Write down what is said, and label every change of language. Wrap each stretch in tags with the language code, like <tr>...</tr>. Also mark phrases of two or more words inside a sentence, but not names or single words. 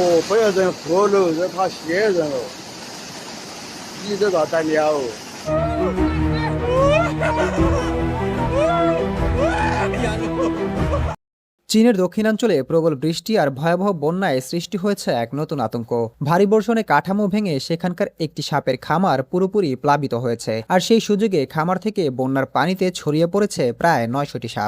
<zh>不要人活路，这怕邪人哦，你这个代表哦。</zh> <bn>চীনের দক্ষিণাঞ্চলে প্রবল বৃষ্টি আর ভয়াবহ বন্যায় সৃষ্টি হয়েছে এক নতুন আতঙ্ক। ভারী বর্ষণে কাঠামো ভেঙে সেখানকার একটি সাপের খামার পুরোপুরি প্লাবিত হয়েছে, আর সেই সুযোগে খামার থেকে বন্যার পানিতে ছড়িয়ে পড়েছে প্রায় ৯০০টি সাপ।</bn>